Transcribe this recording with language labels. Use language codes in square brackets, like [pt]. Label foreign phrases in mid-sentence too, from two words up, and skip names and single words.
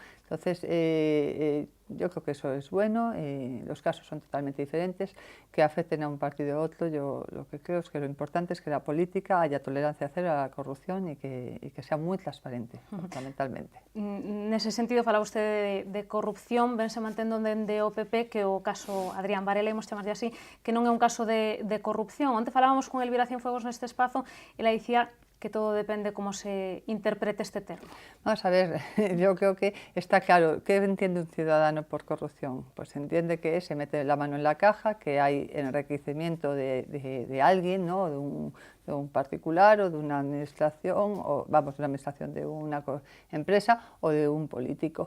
[es] Entonces, yo creo que eso es bueno, los casos son totalmente diferentes, que afecten a un partido u otro. Yo lo que creo es que lo importante es que la política haya tolerancia cero a la corrupción y que sea muy transparente, fundamentalmente. [gl] Nese sentido, falaba usted de corrupción, vense mantendo dende o PP que o caso Adrián Varela, imos chamarlle así, que non é un caso de corrupción. Onte falábamos con Elvira Cienfuegos neste espazo e la dicía que todo depende cómo se interprete este termo. [es] Vamos a ver, yo creo que está claro. ¿Qué entiende un ciudadano por corrupción? Pues entiende que se mete la mano en la caja, que hay enriquecimiento de alguien, ¿no? de un particular o de una administración, o vamos, de una administración de una empresa o de un político.